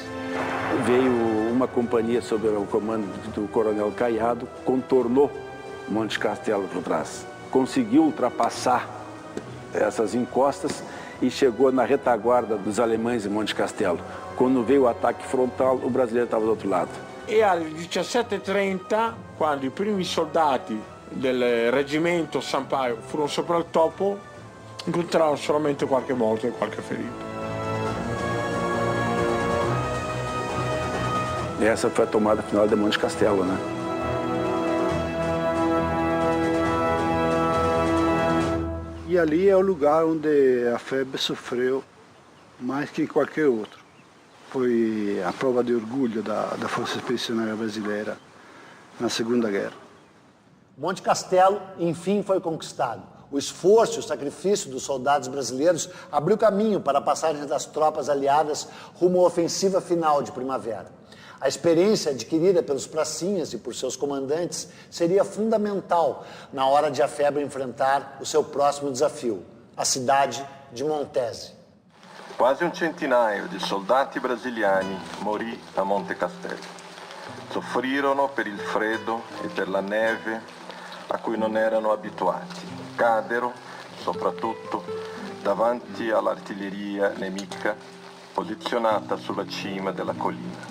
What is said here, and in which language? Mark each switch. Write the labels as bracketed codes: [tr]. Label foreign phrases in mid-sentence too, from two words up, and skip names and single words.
[pt] Veio uma companhia sob o comando do coronel Caiado, contornou Monte Castelo por trás. Conseguiu ultrapassar essas encostas e chegou na retaguarda dos alemães em Monte Castelo. Quando veio o ataque frontal, o brasileiro estava do outro lado. [it] E alle 17:30, quando i primi soldati del reggimento Sampaio furono sopra il topo, incontrarono solamente qualche morto e qualche ferito. [pt] E essa foi a tomada final de Monte Castelo, né? E ali é o lugar onde a FEB sofreu mais que qualquer outro. Foi a prova de orgulho da Força Expedicionária Brasileira na Segunda Guerra. Monte Castelo, enfim, foi conquistado. O esforço e o sacrifício dos soldados brasileiros abriu caminho para a passagem das tropas aliadas rumo à ofensiva final de primavera. A experiência adquirida pelos pracinhas e por seus comandantes seria fundamental na hora de a FEB enfrentar o seu próximo desafio, a cidade de Montese. [it] Quasi un centinaio di soldati brasiliani morì a Monte Castelo. Soffrirono per il freddo e per la neve a cui non erano abituati. Cadero, soprattutto, davanti all'artiglieria nemica posizionata sulla cima della collina.